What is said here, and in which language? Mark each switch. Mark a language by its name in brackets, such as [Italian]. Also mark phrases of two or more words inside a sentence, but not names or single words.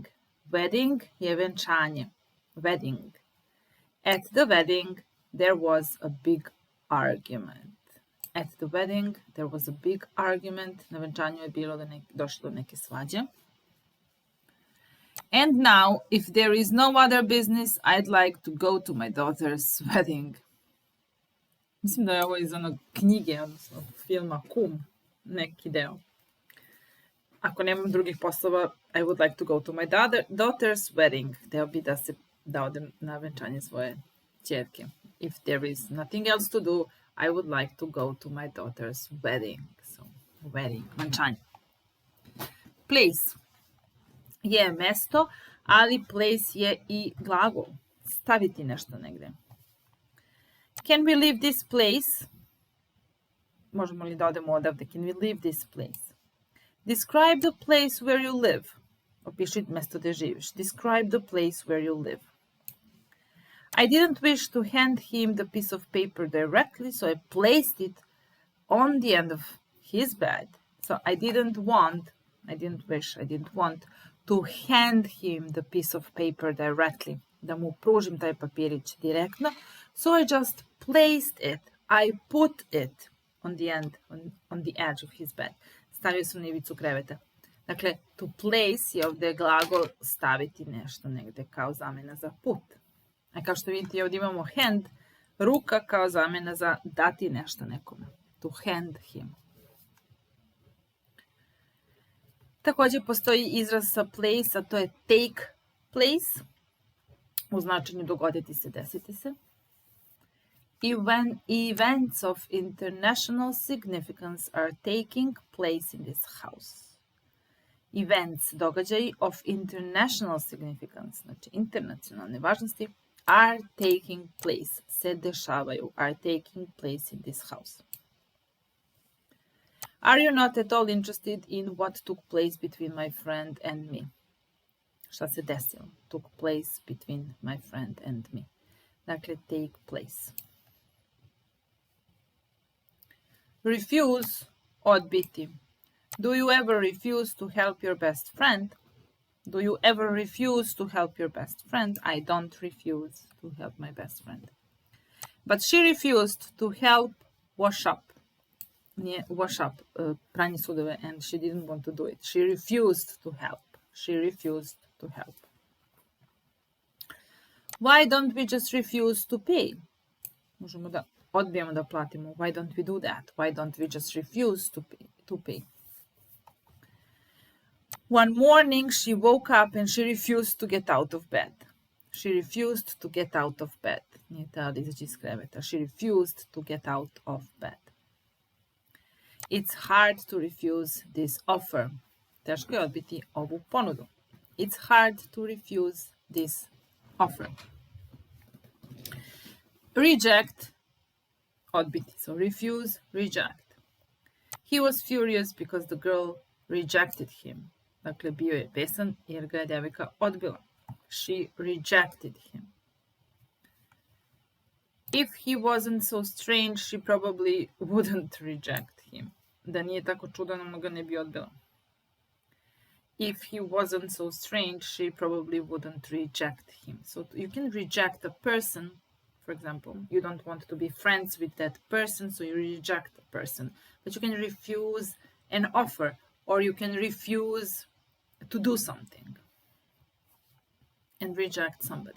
[Serbian] Wedding je venčanje. [English] Wedding. At the wedding, there was a big argument. At the wedding, there was a big argument. [Serbian] Na venčanju je bilo došlo do neke svađe. [English] And now, if there is no other business, I'd like to go to my daughter's wedding. [Serbian] Mislim da je ovo iz onog knjige, odnosno filma Kum, neki deo. Ako nemam drugih poslova, [English] I would like to go to my daughter's wedding. [Serbian] Hteo bi da odem na venčanje svoje ćerke. [English] If there is nothing else to do, I would like to go to my daughter's wedding. So, wedding, venčanje. [Serbian] Place je mesto, ali place je i glagol. Staviti nešto negde. [English] Can we leave this place? [Serbian] Možemo li da odemo odavde? [English] Can we leave this place? Describe the place where you live. [Serbian] Opiši mesto gde živiš. [English] Describe the place where you live. I didn't wish to hand him the piece of paper directly, so I placed it on the end of his bed. So I didn't want to hand him the piece of paper directly. [Serbian] Da mu pružim taj papirić direktno. [English] So I just placed it. I put it on the edge of his bed. [Serbian] Stavio sam na ivicu kreveta. Dakle, [English] to place [Serbian] je ovdje glagol staviti nešto negde kao zamena za put. A kao što vidite, ovdje imamo hand, ruka kao zamena za dati nešto nekome. [English] To hand him. [Serbian] Također postoji izraz sa place, a to je [English] take place. [Serbian] U značenju dogoditi se, desiti se. [English] Events of international significance are taking place in this house. Events, događaji of international significance, [Serbian] znači internacionalne važnosti, [English] are taking place, [Serbian] se dešavaju, [English] are taking place in this house. Are you not at all interested in what took place between my friend and me? [Serbian] Šta se desilo? [English] Took place between my friend and me. [Serbian] Dakle, [English] take place. [Serbian] Refuse, odbiti. [English] Do you ever refuse to help your best friend? Do you ever refuse to help your best friend? I don't refuse to help my best friend. But she refused to help wash up. [Serbian] Nije [English] wash up, [Serbian] pranje sudove, [English] and she didn't want to do it. She refused to help. She refused to help. Why don't we just refuse to pay? [Serbian] Možemo da odbijemo da platimo. [English] Why don't we do that? Why don't we just refuse to pay? One morning she woke up and she refused to get out of bed. She refused to get out of bed. [Serbian] Nije htjela da izađe iz kreveta. [English] She refused to get out of bed. It's hard to refuse this offer. [Serbian] Teško je odbiti ovu ponudu. [English] It's hard to refuse this offer. [Serbian] Reject, odbiti. [English] So refuse, reject. He was furious because the girl rejected him. [Serbian] Dakle, bio je besan jer ga je devojka odbila. [English] She rejected him. If he wasn't so strange, she probably wouldn't reject him. [Serbian] Da nije tako čudan, ona ga ne bi odbila. [English] If he wasn't so strange, she probably wouldn't reject him. So you can reject a person, for example. You don't want to be friends with that person, so you reject the person. But you can refuse an offer, or you can refuse to do something and reject somebody.